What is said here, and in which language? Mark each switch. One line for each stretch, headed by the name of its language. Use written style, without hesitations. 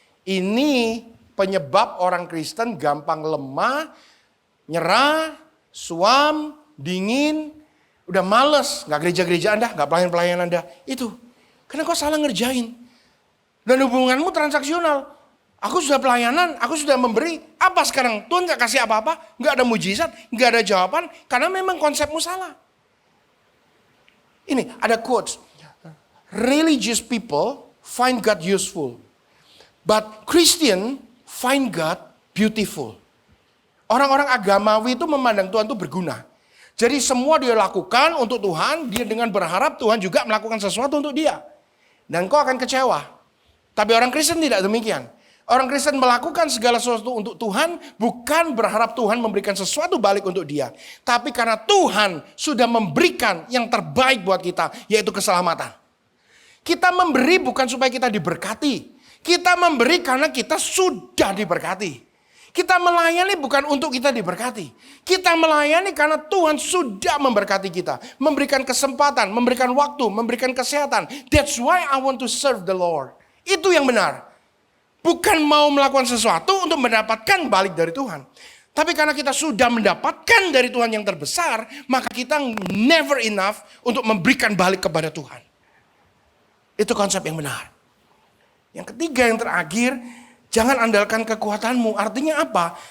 Indonesian: Ini penyebab orang Kristen gampang lemah, nyerah, suam, dingin, udah males, gak gereja-gereja Anda, gak pelayan-pelayan Anda. Itu, karena kau salah ngerjain. Dan hubunganmu transaksional. Aku sudah pelayanan, aku sudah memberi, apa sekarang? Tuhan gak kasih apa-apa, gak ada mujizat, gak ada jawaban, karena memang konsepmu salah. Ini, ada quotes.
English: Religious people find God useful, but Christian find God beautiful.
Indonesian: Orang-orang agamawi itu memandang Tuhan itu berguna. Jadi semua dia lakukan untuk Tuhan, dia dengan berharap Tuhan juga melakukan sesuatu untuk dia. Dan kau akan kecewa. Tapi orang Kristen tidak demikian. Orang Kristen melakukan segala sesuatu untuk Tuhan, bukan berharap Tuhan memberikan sesuatu balik untuk dia. Tapi karena Tuhan sudah memberikan yang terbaik buat kita, yaitu keselamatan. Kita memberi bukan supaya kita diberkati. Kita memberi karena kita sudah diberkati. Kita melayani bukan untuk kita diberkati. Kita melayani karena Tuhan sudah memberkati kita. Memberikan kesempatan, memberikan waktu, memberikan kesehatan.
English: That's why I want to serve the Lord.
Indonesian: Itu yang benar. Bukan mau melakukan sesuatu untuk mendapatkan balik dari Tuhan. Tapi karena kita sudah mendapatkan dari Tuhan yang terbesar, maka kita
English: never enough
Indonesian: untuk memberikan balik kepada Tuhan. Itu konsep yang benar. Yang ketiga, yang terakhir, jangan andalkan kekuatanmu. Artinya apa?